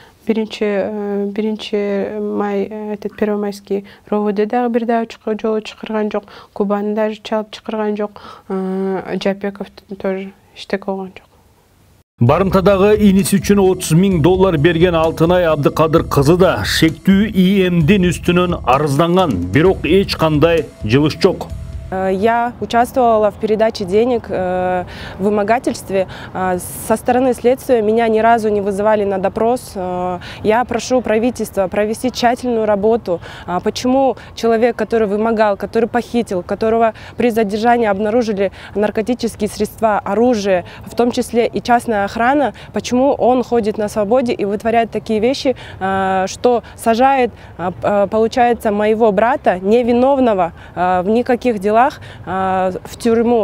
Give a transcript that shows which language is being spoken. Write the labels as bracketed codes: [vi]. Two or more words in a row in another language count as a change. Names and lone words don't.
[ky] биринчи май [ru] этот первомайский ровд [ky] дагы бир дагы жолу чакырган жок, Кубаны даже чалып чакырган жок, Жапеков тоже эчтеке болгон жок. Барымтадагы иниси үчүн $30.000 берген Алтынай Абдыкадыр кызы да шектүү ИЭМдин үстүнөн арызданган, бирок эч кандай жылыш жок. [ru] Я участвовала в передаче денег в вымогательстве. Со стороны следствия меня ни разу не вызывали на допрос. Я прошу правительства провести тщательную работу. Почему человек, который вымогал, который похитил, которого при задержании обнаружили наркотические средства, оружие, в том числе и частная охрана, почему он ходит на свободе и вытворяет такие вещи, что сажает, получается, моего брата, невиновного в никаких делах, в тюрьму.